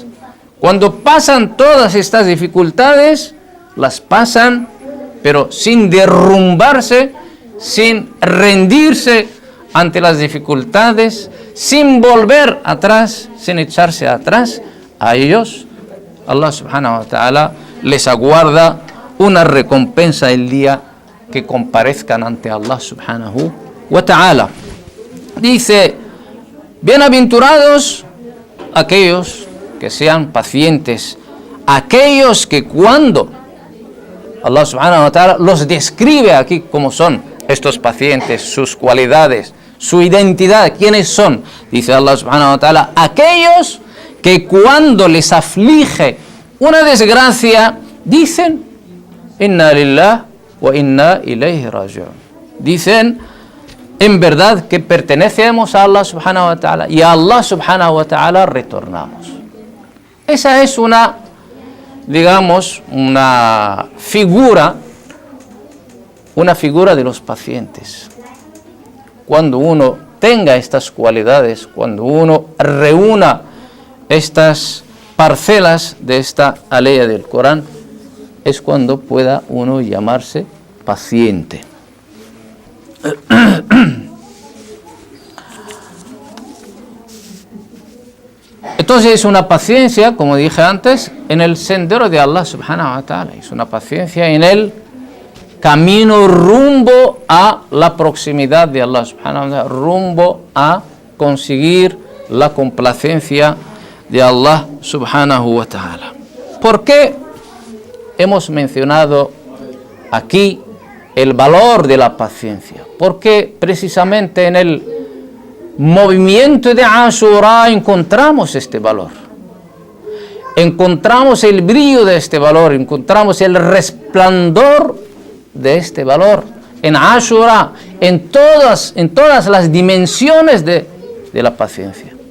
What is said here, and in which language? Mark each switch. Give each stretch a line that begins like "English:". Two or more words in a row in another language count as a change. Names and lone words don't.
Spanish: Cuando pasan todas estas dificultades, las pasan, pero sin derrumbarse, sin rendirse ante las dificultades, sin volver atrás, sin echarse atrás. A ellos, Allah
Arabic: سبحانه وتعالى
Spanish: les aguarda una recompensa el día que comparezcan ante Allah
Arabic: سبحانه وتعالى.
Spanish: dice, bienaventurados aquellos que sean pacientes, aquellos que cuando Allah
Arabic: سبحانه وتعالى
Spanish: los describe aquí como son estos pacientes, sus cualidades, su identidad, quiénes son, dice Allah
Arabic: سبحانه وتعالى,
Spanish: aquellos que cuando les aflige una desgracia dicen
Arabic: إنا لله وإنا إليه راجعون,
Spanish: dicen en verdad que pertenecemos a Allah
Arabic: سبحانه وتعالى
Spanish: y a Allah
Arabic: سبحانه وتعالى
Spanish: retornamos. Esa es una, digamos, una figura de los pacientes. Cuando uno tenga estas cualidades, cuando uno reúna estas parcelas de esta aleya del Corán, es cuando pueda uno llamarse paciente. Entonces es una paciencia, como dije antes, en el sendero de Allah
Arabic: سبحانه وتعالى,
Spanish: es una paciencia en el camino rumbo a la proximidad de Allah
Arabic: سبحانه وتعالى,
Spanish: rumbo a conseguir la complacencia de Allah
Arabic: سبحانه وتعالى.
Spanish: ¿Por qué hemos mencionado aquí el valor de la paciencia? Porque precisamente en el movimiento de Ashura encontramos este valor, encontramos el brillo de este valor, encontramos el resplandor de este valor en Ashura, en todas las dimensiones de la paciencia.